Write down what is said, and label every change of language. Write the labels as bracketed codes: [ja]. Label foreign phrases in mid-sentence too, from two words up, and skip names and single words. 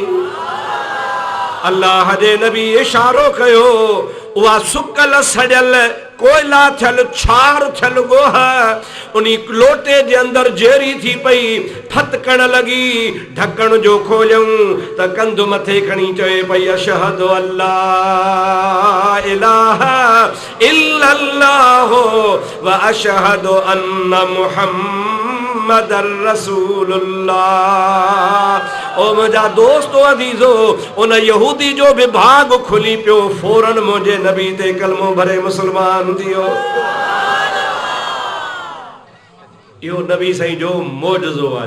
[sd] अल्लाह जे नबी इशारो कयो उहा सुकल सड़ियल कोयला थियल छार थियल गोह उनी लोटे जे अंदर जेरी थी पई फतकण लगी। ढकण जो खोलियऊं त कंध मथे खणी चए पई [ar] أشهد أن لا إله إلا الله وأشهد أن محمدا رسول الله. [sd] ओ मुंहिंजा दोस्तो अदीज़ो उन यहूदी जो भी भाग खुली पियो फौरन मुंहिंजे नबी ते कलमो भरे मुसलमान थियो। इहो नबी साईं जो मोजज़ो आहे।